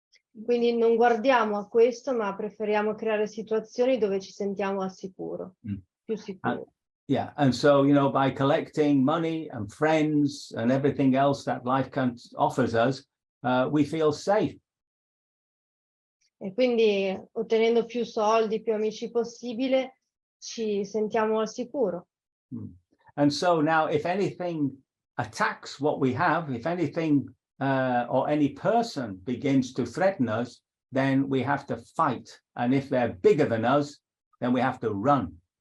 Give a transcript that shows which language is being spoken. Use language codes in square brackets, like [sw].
[it] Quindi non guardiamo a questo, ma preferiamo creare situazioni dove ci sentiamo al sicuro, più sicuri. [en] Yeah, and so, by collecting money and friends and everything else that life offers us, we feel safe. [it] E quindi ottenendo più soldi, più amici possibile, ci sentiamo al sicuro. [en] And so now, if anything attacks what we have, if anything or any person begins to threaten us, then we have to fight. And if they're bigger than us, then we have to run.